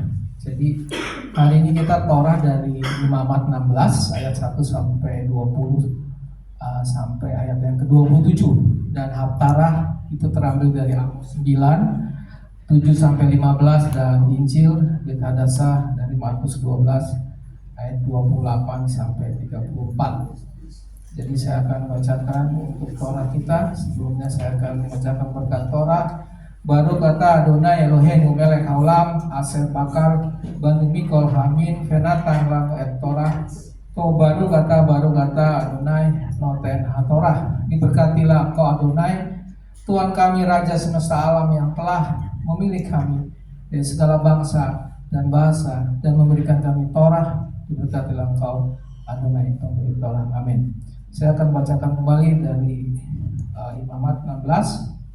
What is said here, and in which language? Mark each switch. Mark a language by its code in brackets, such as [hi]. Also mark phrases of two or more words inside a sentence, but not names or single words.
[id] Jadi hari ini kita Torah dari Imamat 16 ayat 1 sampai 20 sampai ayat yang ke-27, dan Haftarah itu terambil dari Amos 9 7 sampai 15 dan Injil Brit Hadasah dari Markus 12 ayat 28 sampai 34. Jadi saya akan membacakan untuk Torah kita. Sebelumnya saya akan membacakan berkat Torah. [he] ברוך אתה אדני אלהינו מלך העולם אשר בחר בנו מכל העמים ונתן לנו את תורתו. ברוך אתה אדני נותן התורה. [id] Diberkatilah kau Adonai, Tuhan kami Raja semesta alam yang telah memilih kami dari segala bangsa dan bahasa dan memberikan kami Torah. Diberkatilah Engkau Adonai pemberi Torah. Amin. Saya akan bacakan kembali dari Imamat 16.